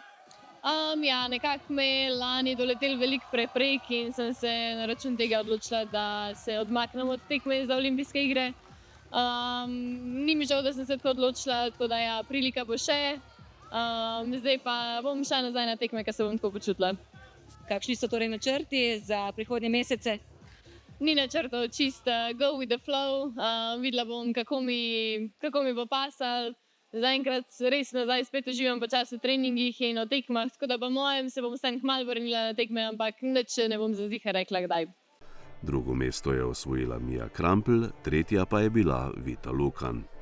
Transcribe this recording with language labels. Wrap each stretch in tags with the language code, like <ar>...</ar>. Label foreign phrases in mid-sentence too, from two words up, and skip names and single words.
<sl>Nekako me je lani doletel veliko preprek in sem se na račun tega odločila, da se odmaknem od tekme za olimpijske igre. Ni mi žal, da sem se tako odločila, tako da prilika bo še. Zdaj pa bom šla nazaj na tekme, ker se bom tako počutila. Kakšni so torej načrti za prihodnje mesece? Ni načrtov, čisto</sl> <en>go with the flow.</en> <sl>Videla bom, kako mi bo pasalo. Zaenkrat res nazaj spet uživam počasi v treningih in o tekmah, tako da po mojem se bom vsem kmalu vrnila na tekme, ampak nič ne bom za ziher rekla kdaj. Drugo mesto je osvojila Mija Krampl, tretja pa je bila Vita Lukan.</sl>